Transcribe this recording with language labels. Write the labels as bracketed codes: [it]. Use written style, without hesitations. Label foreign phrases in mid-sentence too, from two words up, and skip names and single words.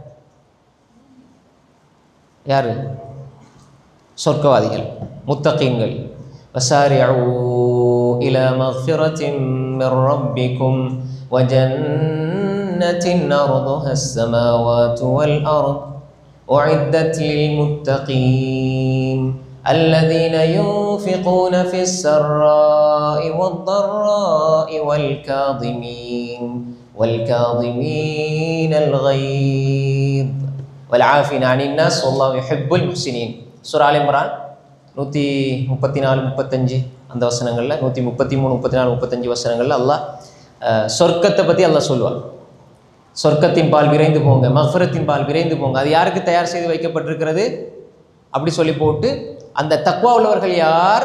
[ta] யாரு? சொர்க்கவாதிகள், முத்தகீன்கள். [ar] وسارعوا إلى مغفرة من ربكم وجنة عرضها السماوات والأرض أعدت للمتقين الذين ينفقون في السراء والضراء والكاظمين الغيظ والعافين عن الناس والله يحب المحسنين. [ta] சூரா ஆல் இம்ரான் 134 35 அந்த வசனங்களில், 133 34 35 வசனங்களில் அல்லாஹ் சொர்க்கத்தை பற்றி அல்லாஹ் சொல்லுவார். சொர்க்கத்தின் பால் விரைந்து போங்க, மக்ஃபிரத்தின் பால் விரைந்து போங்க. அது யாருக்கு தயார் செய்து வைக்கப்பட்டிருக்கிறது அப்படி சொல்லி போட்டு, அந்த தக்வா உள்ளவர்கள் யார்?